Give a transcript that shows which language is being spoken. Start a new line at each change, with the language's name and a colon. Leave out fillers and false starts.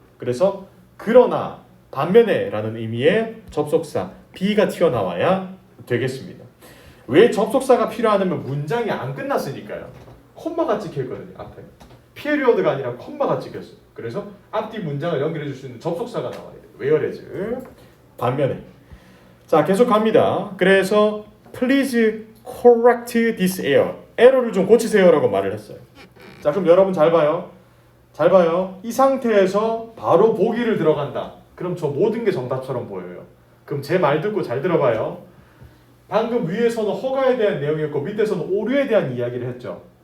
Korean: 그래서 그러나 반면에 라는 의미의 접속사 B가 튀어나와야 되겠습니다. 왜 접속사가 필요하냐면 문장이 안 끝났으니까요. 콤마가 찍혀있거든요. 앞에. 피리어드가 아니라 콤마가 찍혔어요. 그래서 앞뒤 문장을 연결해 줄 수 있는 접속사가 나와야 돼요. whereas 반면에 자 계속 갑니다.
English: 그래서 please correct this error.
Korean: 에러를 좀 고치세요라고 말을 했어요. 자 그럼 여러분 잘 봐요. 잘 봐요. 이 상태에서 바로 보기를 들어간다. 그럼 저 모든 게 정답처럼 보여요. 그럼 제 말 듣고 잘 들어봐요. 방금 위에서는 허가에 대한 내용이었고 밑에서는 오류에 대한 이야기를 했죠.